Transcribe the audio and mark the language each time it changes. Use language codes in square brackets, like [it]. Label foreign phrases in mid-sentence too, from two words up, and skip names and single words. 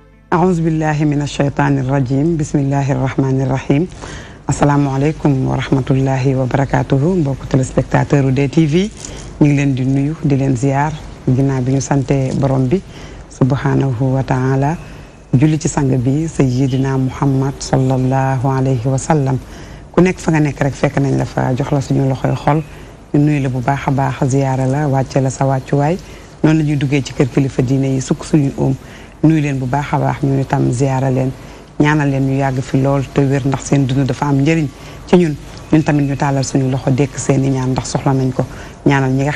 [ar] أعوذ بالله من الشيطان الرجيم بسم الله الرحمن الرحيم السلام عليكم ورحمة الله وبركاته [wo] mbokk téléspectateur u DTV ñu ngi leen di nuyu di leen ziar ginnaaw bi ñu sante borom bi [ar] سبحانه وتعالى [wo] julli ci sang bi sayyidina Muhammad [ar] صلى الله عليه وسلم [wo] ku nekk fa nga nekk rek fekk nañ la fa jox la suñu loxoy xol ñu nuyu la bu baax a baax ziyaara la wàcce la sa wàccuwaay noonu la ñuy duggee ci kër kilifa diine yi sukk suñu nuyu leen bu baax a baax ñu itam ziyaara leen ñaanal leen ñu yàgg fi lool te wér ndax seen dund dafa am njëriñ ci ñun tamit ñu tàllal suñu loxo dekk seeni ñaan ndax soxla nañ ko ñaanal ñi nga